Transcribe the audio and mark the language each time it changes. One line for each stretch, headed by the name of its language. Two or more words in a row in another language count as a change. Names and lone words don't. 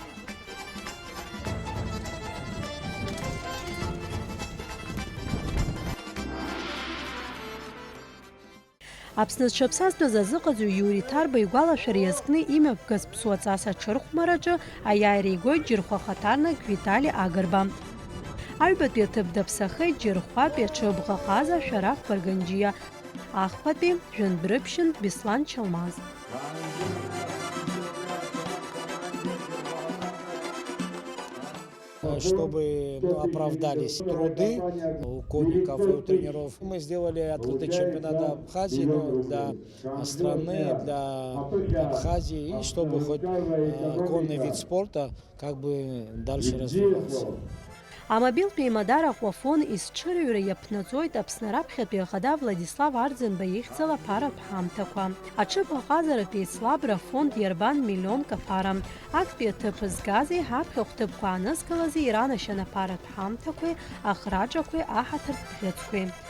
Abkhazian: Аԥсны зҽаԥсазтәыз азыҟаҵаҩ Иури Ҭарба игәалашәара иазкны имҩаԥгаз ԥсуаҵас аҽырхәмараҿы аиааира игоит Џьырхәа хаҭарнак Витали Агарба. Аҩбатәи аҭыԥ даԥсахеит Џьырхәатәи аҽыбӷа ҟаза Шәараф Барганџьиа, ахԥатәи Жәандәрыԥшьын Беслан Чалмаз.
Russian: Чтобы оправдались труды у конников и у тренеров. Мы сделали открытый чемпионат Абхазии, для страны, для Абхазии, и чтобы хоть конный вид спорта дальше развивался.
Abkhazian: Амобилтәи еимадара Аҟәафон изҽырыҩра иаԥнаҵоит Аԥсны раԥхьатәи ахада Владислав Арӡынба ихьӡала аԥаратә ҳамҭақәа. Аҽыбӷа ҟазаратәи аицлабра фонд иарбан миллионк аԥара. Актәи аҭыԥ згази ҳаԥхьа хәҭыԥқәа аанызкылази иранашьан аԥаратә ҳамҭақәеи, ахраҿақәеи, аҳаҭыртә бӷьыцқәеи.